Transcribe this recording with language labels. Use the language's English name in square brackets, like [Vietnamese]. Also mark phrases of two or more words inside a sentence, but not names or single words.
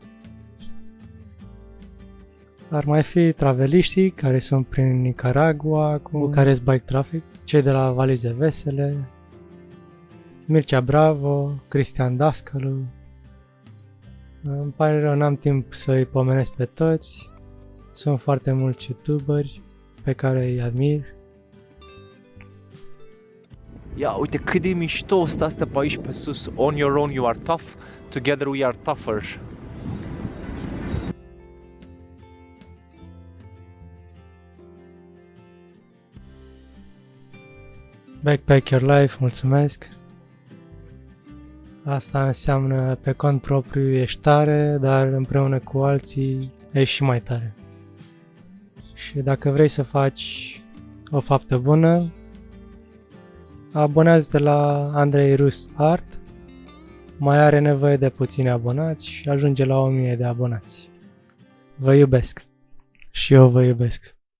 [Romanian] Ar mai fi traveliștii care sunt prin Nicaragua cu Bucharest Bike Traffic, cei de la Valize Vesele, Mircea Bravo, Cristian Dascălu. Îmi pare rău, n-am timp să-i pomenesc pe toți. Sunt foarte mulți youtuberi pe care îi admir. Ia, uite cât de mișto stă asta pe aici pe sus. [English] On your own you are tough, together we are tougher. [Romanian] Backpack Your Life, mulțumesc. Asta înseamnă pe cont propriu ești tare, dar împreună cu alții ești și mai tare. Și dacă vrei să faci o faptă bună, abonează-te la Andrei Rus Art. Mai are nevoie de puțini abonați și ajunge la 1000 de abonați. Vă iubesc. Și eu vă iubesc.